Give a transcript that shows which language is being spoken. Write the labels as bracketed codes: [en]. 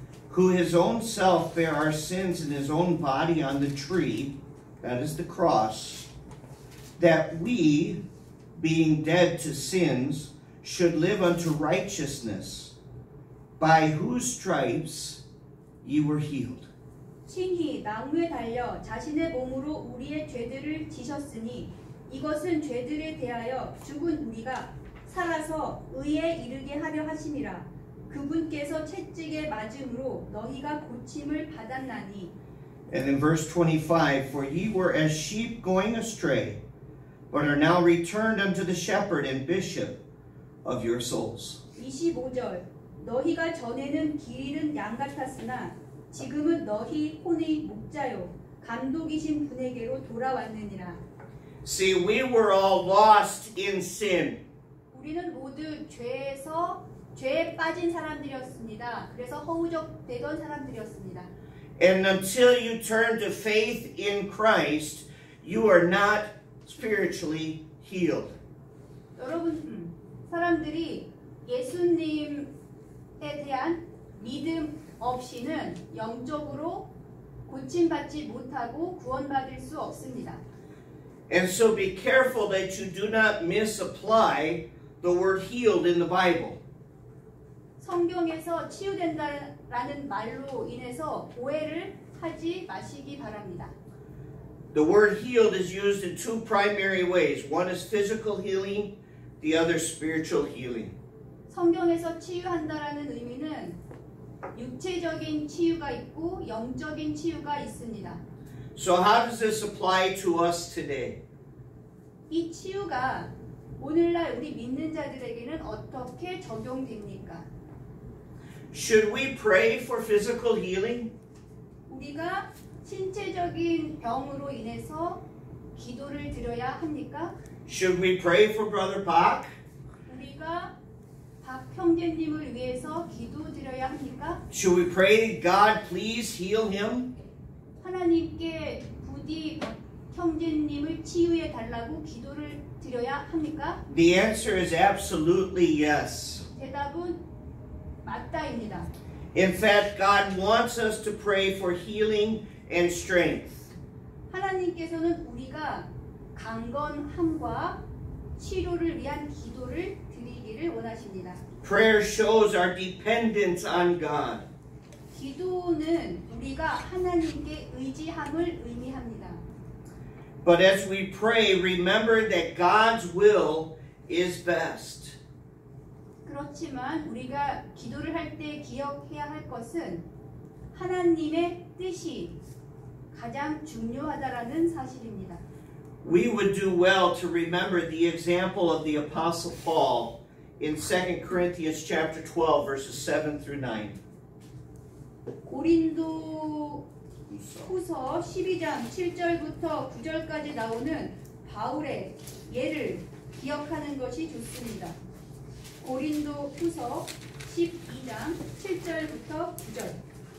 [en] Who his own self bare our sins in his own body on the tree, that is the cross, that we, being dead to sins, should live unto righteousness, by whose stripes ye were healed. [ko] 친히 나무에 달려 자신의 몸으로 우리의 죄들을 지셨으니 이것은 죄들에 대하여 죽은 우리가 살아서 의에 이르게 하려 하심이라. 그분께서 채찍에 맞음으로 너희가 고침을 받았나니. [en] And in verse 25, for ye were as sheep going astray, but are now returned unto the shepherd and bishop of your souls. [ko] 25절 너희가 전에는 길 잃은 양 같았으나 지금은 너희 혼의 목자요 감독이신 분에게로 돌아왔느니라. [en] See, we were all lost in sin. [ko] 우리는 모두 죄에 빠진 사람들이었습니다. 그래서 허우적되던 사람들이었습니다. [en] And until you turn to faith in Christ, you are not spiritually healed. [ko] 여러분, 사람들이 예수님에 대한 믿음 없이는 영적으로 고침받지 못하고 구원받을 수 없습니다. [en] And so be careful that you do not misapply the word healed in the Bible. [ko] 성경에서 치유된다라는 말로 인해서 오해를 하지 마시기 바랍니다. [en] The word healed is used in two primary ways. One is physical healing, the other spiritual healing. [ko] 성경에서 치유한다라는 의미는 육체적인 치유가 있고 영적인 치유가 있습니다. [en] So how does this apply to us today? [ko] 이 치유가 오늘날 우리 믿는 자들에게는 어떻게 적용됩니까? [en] Should we pray for physical healing? [ko] 우리가 신체적인 병으로 인해서 기도를 드려야 합니까? [en] Should we pray for Brother Bach? [ko] 우리가 박 형제님을 위해서 기도 드려야 합니까? [en] Should we pray, God, please heal him? [ko] 하나님께 부디 박 형제님을 치유해 달라고 기도를 드려야 합니까? [en] The answer is absolutely yes. [ko] 대답은 맞다입니다. [en] In fact, God wants us to pray for healing and strength. [ko] 하나님께서는 우리가 강건함과 치료를 위한 기도를 드리기를 원하십니다. [en] Prayer shows our dependence on God. [ko] 기도는 우리가 하나님께 의지함을 의미합니다. [en] But as we pray, remember that God's will is best. [ko] 그렇지만 우리가 기도를 할 때 기억해야 할 것은 하나님의 뜻이 가장 중요하다라는 사실입니다. [en] We would do well to remember the example of the Apostle Paul in 2 Corinthians chapter 12, verses 7 through 9. [ko] 고린도 후서 12장 7절부터 9절까지 나오는 바울의 예를 기억하는 것이 좋습니다. 고린도 후서 12장 7절부터 9절.